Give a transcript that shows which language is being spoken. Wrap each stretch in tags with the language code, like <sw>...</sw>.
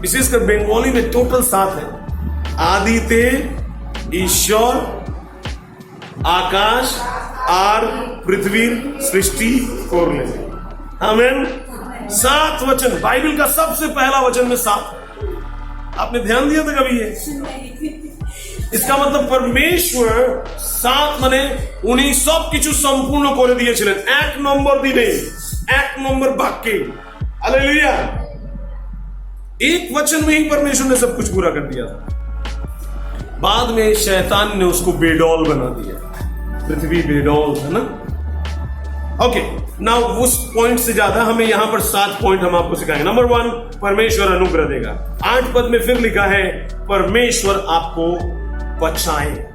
<hi>विशेषकर बंगाली में टोटल 7 है।</hi> <bn>आदि ते ईश्वर आकाश और पृथ्वी सृष्टि करले।</bn> <hi>आमीन। 7 वचन, बाइबल का सबसे पहला वचन में 7। आपने ध्यान दिया था कभी ये? इसका मतलब परमेश्वर 7</hi> <bn>মানে উনি সবকিছু সম্পূর্ণ করে দিয়েছিলেন, 1 নম্বর দিনে 1 নম্বর বাক্যে।</bn> <hi>हालेलुया। एक वचन में ही परमेश्वर ने सब कुछ पूरा कर दिया था। बाद में शैतान ने उसको बेडौल बना दिया, पृथ्वी बेडौल है ना। ओके, नाउ उस पॉइंट से ज्यादा हमें यहां पर 7 पॉइंट हम आपको सिखाएंगे। नंबर 1, परमेश्वर अनुग्रह देगा। 8 पद में फिर लिखा है परमेश्वर आपको बचाए।</hi>